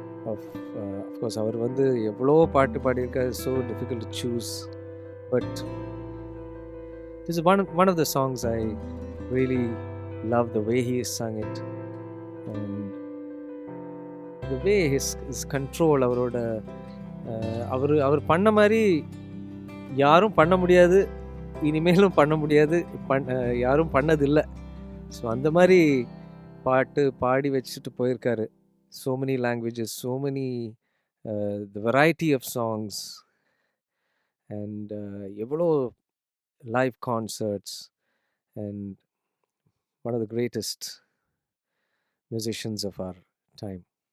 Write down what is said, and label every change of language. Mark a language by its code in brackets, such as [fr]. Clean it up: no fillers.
[en] Of course, [ta] அவர் வந்து எவ்வளோ பாட்டு பாடியிருக்காரு, [en] so difficult to choose. But this is one of the songs I really love, the way he sung it. And the way his control, [ta] அவரோட அவர் பண்ண மாதிரி யாரும் பண்ண முடியாது, இனிமேலும் பண்ண முடியாது, யாரும் பண்ணதில்லை. ஸோ அந்த மாதிரி பாட்டு பாடி வச்சுட்டு போயிருக்காரு. [en] So many languages, so many the variety of songs, and எவ்வளோ live concerts, and one of the greatest musicians of our time.